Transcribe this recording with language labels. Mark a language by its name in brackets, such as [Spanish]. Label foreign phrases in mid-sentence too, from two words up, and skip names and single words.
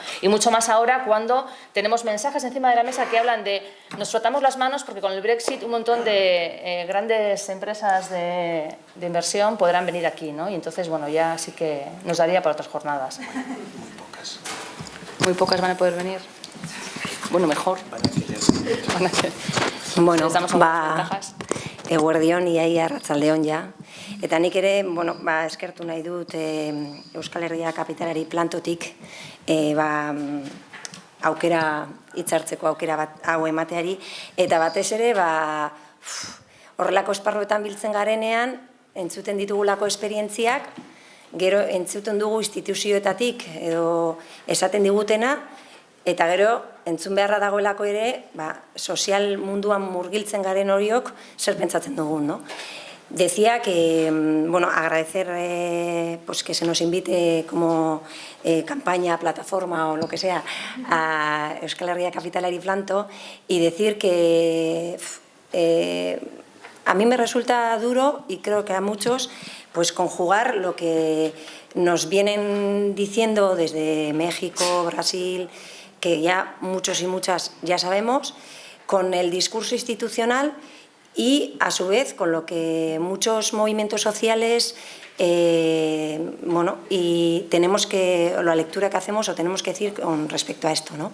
[Spanish] Y mucho más ahora cuando tenemos mensajes encima de la mesa que hablan de nos frotamos las manos porque con el Brexit un montón de grandes empresas de inversión podrán venir aquí, ¿no? Y entonces, bueno, ya sí que nos daría para otras jornadas. Muy pocas. Muy pocas van a poder venir. Bueno, mejor. Bueno, [Basque] eguerdion iaia arratsaldeon ja. Eta nik ere, eskertu nahi dut Euskal Herria Kapitalari plantotik aukera hitzartzeko aukera bat hau emateari, eta batez ere horrelako esparruetan biltzen garenean entzuten ditugulako esperientziak, gero entzuten dugu instituzioetatik edo esaten digutena, eta gero entzun beharra dagoelako ere sozial munduan murgiltzen garen horiok zer pentsatzen dugun, [Spanish] ¿no? Decía que, agradecer que se nos invite como campaña, plataforma o lo que sea a Euskal Herria Kapitalari Planto y decir que a mí me resulta duro y creo que a muchos conjugar lo que nos vienen diciendo desde México, Brasil, que ya muchos y muchas ya sabemos, con el discurso institucional y, a su vez, con lo que muchos movimientos sociales, y tenemos que, la lectura que hacemos o tenemos que decir con respecto a esto, ¿no?